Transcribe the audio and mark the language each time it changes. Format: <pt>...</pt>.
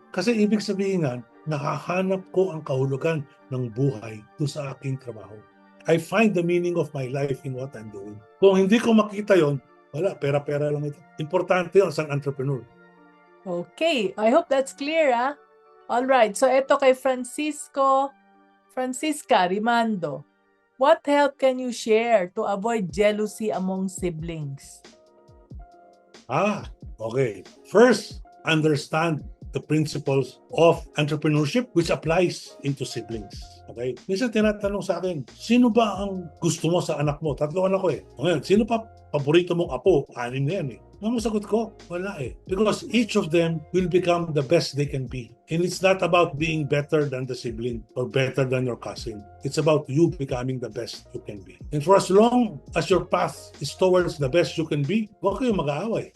<tl>Kasi ibig sabihin nga, nakahanap ko ang kahulugan ng buhay doon sa aking trabaho.</tl> <en>I find the meaning of my life in what I'm doing.</en> <tl>Kung hindi ko makita yon, wala, pera-pera lang ito. Importante yun sa entrepreneur.</tl> <en>Okay, I hope that's clear, All right,</en> <tl>so eto kay Francisca Rimando.</tl> <en>What help can you share to avoid jealousy among siblings? Okay. First, understand the principles of entrepreneurship which applies into siblings. Okay?</en> <tl>Minsan tinatanong sa akin, sino ba ang gusto mo sa anak mo? 3 anak ko Ngayon, sino pa paborito mong apo? 6 na yan Ang sagot ko, wala</tl> <en>Because each of them will become the best they can be. And it's not about being better than the sibling or better than your cousin. It's about you becoming the best you can be. And for as long as your path is towards the best you can be,</en> <tl>huwag kayo mag-aaway.</tl>